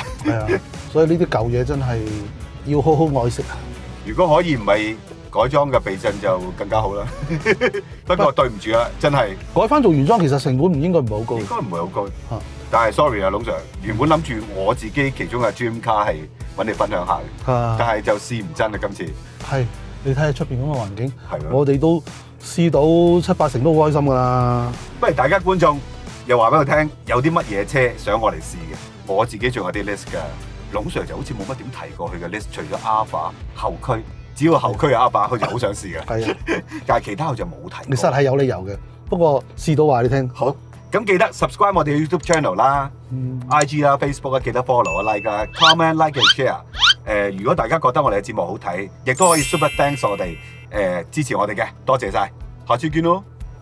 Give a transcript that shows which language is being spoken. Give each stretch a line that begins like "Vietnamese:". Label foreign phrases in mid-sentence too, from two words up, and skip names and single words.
Cantonese: 係啊，所以呢啲舊嘢真係要好好愛惜。如果可以唔係改裝嘅避震就更加好啦。不過對唔住啦，真係改翻做原裝其實成本唔應該唔係好高。應該唔係好高。但係 sorry 啊，龍 Sir，原本諗住我自己其中嘅 dream car 係揾你分享下嘅，但係就試唔真啦今次。係，你睇下出邊咁嘅環境，我哋都試到7-8成都好開心㗎啦。不如大家觀眾又話俾我聽，有啲乜嘢車想我嚟試嘅？我自己仲有啲 list 㗎。龍 Sir 就好似冇乜點提過佢嘅 list，除咗 Alpha 後驅，只要後驅有 Alpha，佢就好想試嘅。係啊，但係其他佢就冇提過。你實係有理由嘅，不過試到話你聽。好，咁記得 subscribe 我哋 YouTube channel 啦、IG 啦、Facebook 啦，記得 follow 啊、like 啊、
English: comment、like and share。
Cantonese: 如果大家覺得我哋嘅節目好睇，亦都可以
English: super thanks
Cantonese: 我哋支持我哋嘅，多謝晒，下次見咯。